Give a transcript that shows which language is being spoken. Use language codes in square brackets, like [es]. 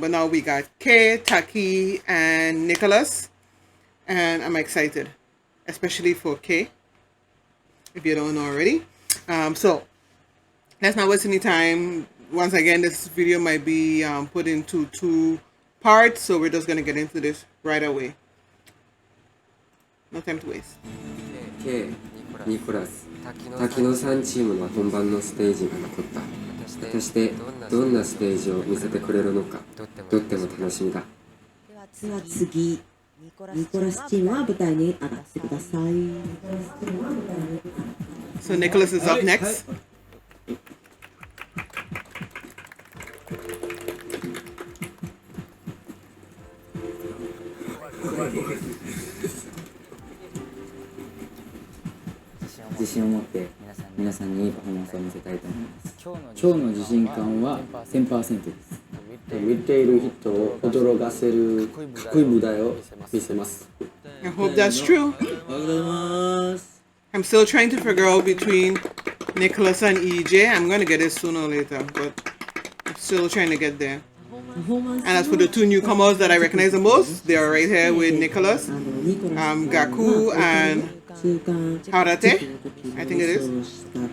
[en] But now we got Kay, Taki, and Nicholas, and I'm excited, especially for Kay, if you don't know already. So let's not waste any time. Once again, this video might be put into 2 parts, so we're just going to get into this right away. No time to waste. [ja] K、ニコラス、滝野さんチームの本番のステージが残った。果たしてどんなステージを見せてくれるのか、とっても楽しみだ。では次、ニコラスチームは舞台に上がってください。 [en] So Nicholas is up next. [ja] With 自信を持って皆さんにいいパフォーマンスを見せたいと思います。今日の自信感は 1000% です。見ている人を驚かせるかっこいい舞台を見せます。 [en] I hope that's true. I'm still trying to figure out between Nicholas and EJ. I'm going to get it sooner or later, but I'm still trying to get there. And as for the 2 newcomers that I recognize the most, they are right here with Nicholas, Gaku and Harate, I think it is.